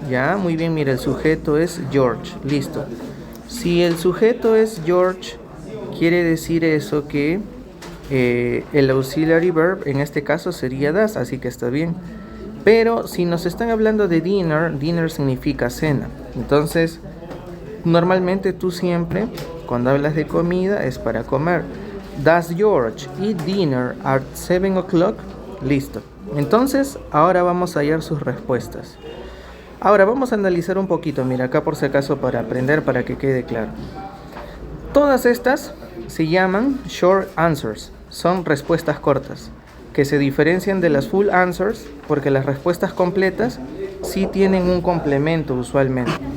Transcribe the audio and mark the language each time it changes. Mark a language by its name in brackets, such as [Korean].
[Spanish] Ya, muy bien, mira, el sujeto es George. Listo. Si el sujeto es George, quiere decir eso que el auxiliary verb en este caso sería does, así que está bien. Pero si nos están hablando de dinner, dinner significa cena. Entonces, normalmente tú siempre, cuando hablas de comida, es para comer. [English] Does George eat dinner at 7 o'clock? [Spanish] Listo. Entonces, ahora vamos a hallar sus respuestas. Ahora vamos a analizar un poquito, mira, acá por si acaso para aprender, para que quede claro. Todas estas se llaman short answers, son respuestas cortas, que se diferencian de las full answers porque las respuestas completas sí tienen un complemento usualmente.